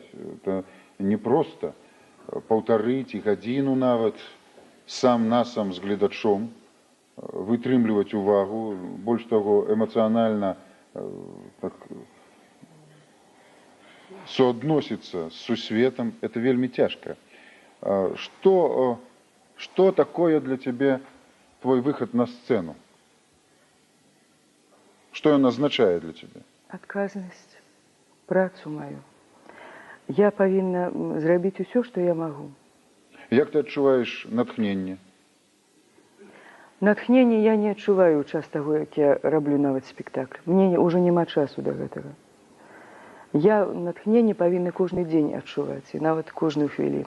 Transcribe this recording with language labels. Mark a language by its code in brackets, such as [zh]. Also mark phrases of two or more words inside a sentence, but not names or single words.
[be] Это не проста паўтары ці гадзіну нават сам-насам з гледачом вытрымліваць увагу, больш таго, эмацыянальна так, суадносіцца з сусветам. Это вельмі цяжка. [ru] Что такое для тебя твой выход на сцену? Что он означает для тебя? [be] Адказнасць, працу маю. Я павінна зрабіць усё, што я магу. Як ты адчуваеш натхненне? Натхнення я не адчуваю ў час таго, як я раблю нават спектакль. Мне ўжо няма часу да гэтага. Я натхненне павінна кожны дзень адчуваць, і нават кожную хвіліну.